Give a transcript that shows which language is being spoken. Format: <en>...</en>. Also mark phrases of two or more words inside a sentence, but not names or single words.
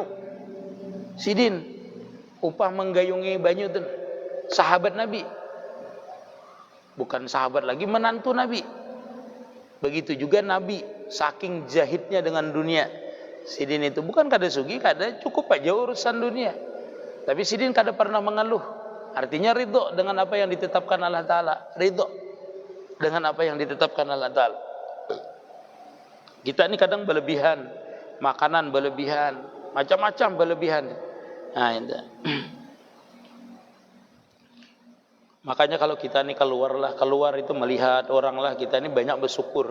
<bjn>Sidin upah menggayungi banyu itu. Sahabat Nabi. Bukan sahabat lagi, menantu Nabi. Begitu juga Nabi, saking jahitnya dengan dunia. Sidin itu bukan kada sugi, kada cukup aja urusan dunia. Tapi Sidin kada pernah mengeluh. Artinya ridho dengan apa yang ditetapkan Allah Ta'ala. Ridho dengan apa yang ditetapkan Allah Ta'ala. Kita ini kadang berlebihan, makanan berlebihan, macam-macam berlebihan. Nah, itu. Makanya kalau kita ini keluar itu melihat orang lah, kita ini banyak bersyukur.</bjn>